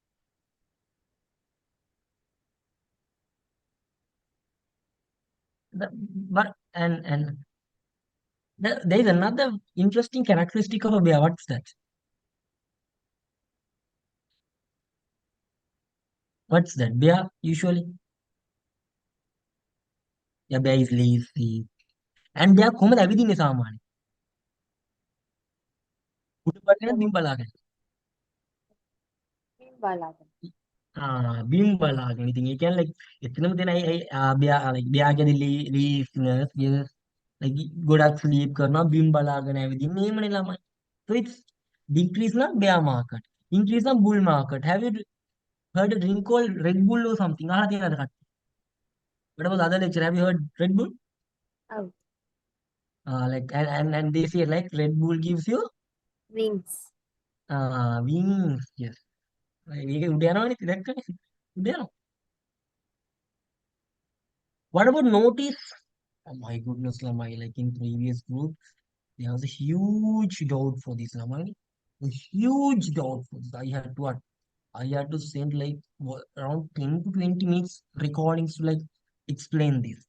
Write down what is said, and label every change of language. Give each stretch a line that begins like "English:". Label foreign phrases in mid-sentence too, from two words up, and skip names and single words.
English: But there is another interesting characteristic of a bear. What's that? What's that? Bear usually. Yeah, bear is lazy. And bear
Sinhala: කොහමද ඇවිදින්නේ සාමාන්‍යයෙන්? උඩ බලගෙන
English: The
Sinhala: බිම් බලාගෙන. balagan. බිම් බලාගෙන. ඉතින් ඒ කියන්නේ like එතනම තියෙන
English: bear like bearගේ laziness yes like
Sinhala: ගොඩක් sleep කරනවා බිම් බලාගෙන ඇවිදින්නේ එහෙමනේ ළමයි.
English: So it's decrease na bear market. Increase na bull market. Have you heard a drink called Red Bull or something?
Sinhala: අහලා තියෙනවද කට්ටිය?
English: What about the other lecture? Have you heard Red Bull? Out. Like and they say like Red Bull gives you Wings. wings. Yes.
Sinhala: ඒක උඩ යනවනේ දැක්කනේ. උඩ යනවා.
English: What about notice? Oh my goodness, Lamai. Like in previous group, there was a huge doubt for this, Lamai. A huge doubt for this. I had to send like around 10 to 20 minutes recordings to like explain this.